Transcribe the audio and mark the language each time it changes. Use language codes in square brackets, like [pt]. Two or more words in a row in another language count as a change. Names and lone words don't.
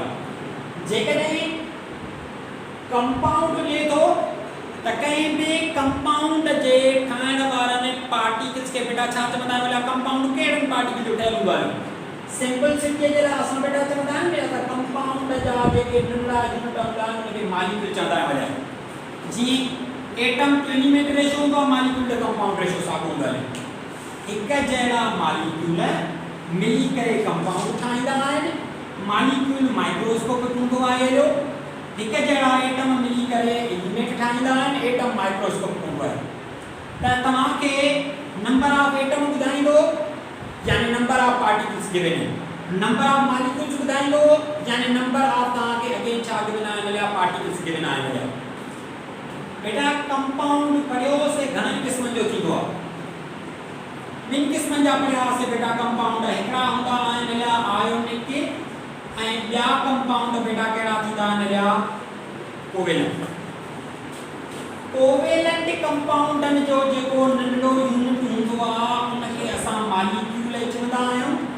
[sd] जेकॾहिं कंपाउंड ॾिए थो त कंहिं बि कंपाउंड जे ठाहिण वारनि पार्टिकल्स खे बेटा छा चवंदा आहियूं, कंपाउंड कहिड़नि पार्टिकल जो ठहियल हूंदो आहे। सिंपलिसिटीअ जे लाइ असां बेटा चवंदा आहियूं त कंपाउंड जा जेके नंढड़ा यूनिट हूंदा आहिनि उनखे मॉलिक्यूल चवंदा आहियूं। जीअं [en] atom to element ratio [sd] हूंदो आहे, [en] molecule to compound ratio [sd] साॻियो हूंदो आहे। हिक जहिड़ा मॉलिक्यूल मिली करे कंपाउंड ठाहींदा आहिनि। [en] molecule microscopic [sd] हूंदो आहे हेॾो। हिक जहिड़ा एटम मिली करे एलिमेंट ठाहींदा आहिनि, [en] atom microscopic [sd] हूंदो आहे। त तव्हांखे [en] number of atom [sd] ॿुधाईंदो यानी [en] number of particles given [sd] आहिनि, [en] number of molecules [sd] ॿुधाईंदो यानी [en] number of [sd] तव्हांखे अगेन छा गिवन आहिनि या [en] particles given [sd] आहिनि। बेटा कंपाउंड पढ़ियोसीं घणनि क़िस्मनि जो थींदो आहे, ॿिनि क़िस्मनि जा पढ़ियासीं बेटा। कंपाउंड हिकिड़ा हूंदा आहिनि या आयोनिक ऐं ॿिया कंपाउंड बेटा कहिड़ा थींदा आहिनि या कोवेलेंट। कोवेलेंट कंपाउंडनि जो जेको नंढो यूनिट हूंदो आहे उनखे असां मॉलिक्यूल चवंदा आहियूं।